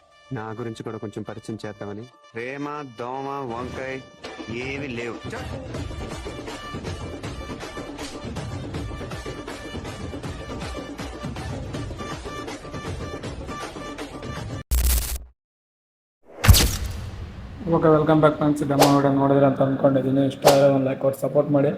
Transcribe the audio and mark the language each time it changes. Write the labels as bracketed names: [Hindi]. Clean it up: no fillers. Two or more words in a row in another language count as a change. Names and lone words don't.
[Telugu] నా గురించి కూడా కొంచెం పరిచయం చేద్దామని. ప్రేమ, దోమ, వంకాయ ఏమీ లేవు. [English] okay, welcome back friends. demo video [Kannada] ನೋಡಿದ್ರೆ ಅಂತ ಅಂದ್ಕೊಂಡಿದ್ದೀನಿ. ಇಷ್ಟ ಆದರೆ ಒಂದು ಲೈಕ್ ಕೊಟ್ಟು ಸಪೋರ್ಟ್ ಮಾಡಿ.